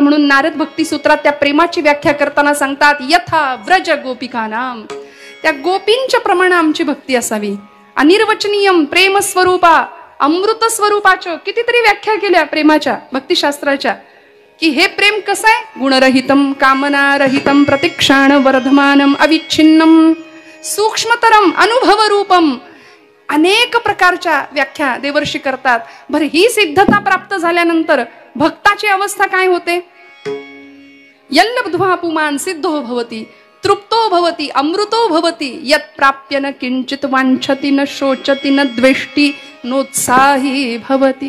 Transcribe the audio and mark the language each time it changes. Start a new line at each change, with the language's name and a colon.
Marathi: म्हणून नारद भक्ती सूत्रात त्या प्रेमाची व्याख्या करताना सांगतात,
Sanskrit: यथा व्रज गोपिकानाम.
Marathi: त्या गोपींच्या प्रमाणे आमची भक्ती असावी.
Sanskrit: अनिर्वचनीयम प्रेम स्वरूपा,
Marathi: अमृत स्वरूपाच्या कितीतरी व्याख्या केल्या प्रेमाच्या भक्तिशास्त्राच्या. की हे प्रेम कसं आहे?
Sanskrit: गुणरहितम कामनारहितम प्रतिक्षाण वर्धमानम अविच्छिन्नम सूक्ष्मतरम अनुभव रूपम.
Marathi: अनेक प्रकारच्या व्याख्या देवर्षी करतात. बरं, ही सिद्धता प्राप्त झाल्यानंतर भक्ताची अवस्था काय होते?
Sanskrit: यल्लब्ध्वा पुमान सिद्धो भवती तृप्तो भवती अमृतो भवती यत् प्राप्य न किंचित वांछति न शोचति न द्वेष्टी नोत्साही भवती.